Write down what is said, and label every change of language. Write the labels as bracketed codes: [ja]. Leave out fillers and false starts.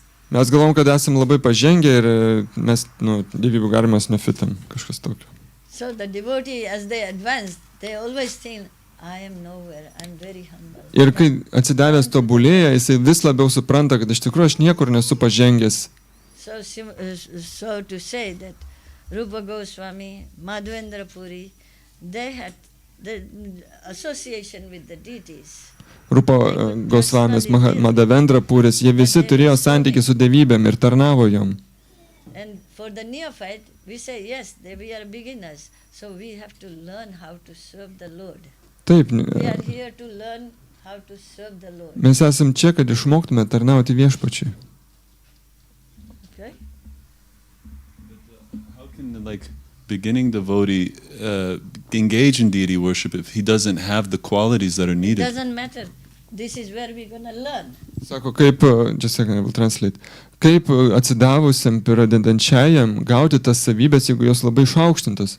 [lt] mes galvom, kad esam labai pažengę ir mes, dievybių garbinimas neofitam, kažkas tokio. [en] So the devotee, as they advance, they always think, I am nowhere, I'm very humble. [lt] Ir kai atsidavęs tobulėja, jisai vis labiau supranta, kad iš tikrųjų aš niekur nesu pažengęs. [en] So to say that Rupa Goswami, Madhavendra Puri, they had the association with the deities. [lt] Rupa Gosvamis, Madhavendra Puris, jie visi turėjo santykį su dievybėm ir tarnavo jom. [en] And for the neophyte, we say, yes, we are beginners, so we have to learn how to serve the Lord. [lt] Taip, [en] We are here to learn how to serve the Lord. [lt] mes esam čia, kad išmoktume tarnauti viešpačiui. [en] Okay? How can beginning devotee engage in deity worship if he doesn't have the qualities that are It needed? doesn't matter. This is where we're going to learn. [lt] Sako, kaip, [en] just a second, I will translate. [lt] Kaip atsidavusiam pradedančiajam gauti tas savybės, jeigu jos labai išaukštintos.